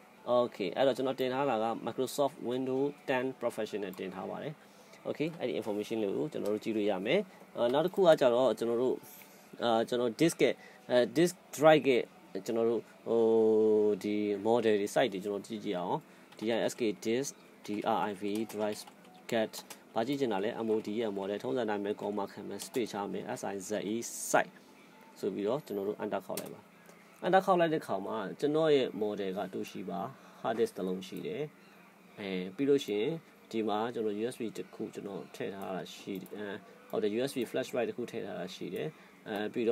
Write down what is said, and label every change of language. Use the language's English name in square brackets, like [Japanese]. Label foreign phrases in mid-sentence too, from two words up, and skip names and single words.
[Burmese] Okay အဲ့တော့ကျွန်တော်တင်ထားတာက Microsoft Windows 10 Professional တင်ထားပါတယ် Okay အဲ့ဒီ information လေးကိုကျွန်တော်တို့ကြည့်လို့ရမယ်နောက်တစ်ခုကကြတော့ကျွန်တော်တို့disk ရဲ့ [English] disk drive [Burmese] ရဲ့ကျွန်တော်တို့ဒီ model တွေ site တွေကျွန်တော်ကြည့်ကြည့်အောင် [English] disk disk drive drive get [Burmese] ဘာကြည့်ချင်တာလဲ mod ရဲ့ model ထုံးစံတိုင်းပဲ comma ခံမယ် space ချမယ် [English] size site [Burmese] ဆို ပြီးတော့ကျွန်တော်တို့ enter ခေါက်လိုက်ပါ enter ခေါက်လိုက်တဲ့ခါမှာကျွန်တော်ရဲ့ model ကတူရှိပါ [English] hard disk [Burmese] တစ်လုံးရှိတယ်ပြီးလို့ရှိရင်ဒီမှာကျွန်တော် USB တစ်ခုကျွန်တော်ထည့်ထားတာရှိတယ်ဟုတ်တယ် [English] USB flash drive [Burmese] တစ်ခုထည့်ထားတာရှိတယ်ပြီး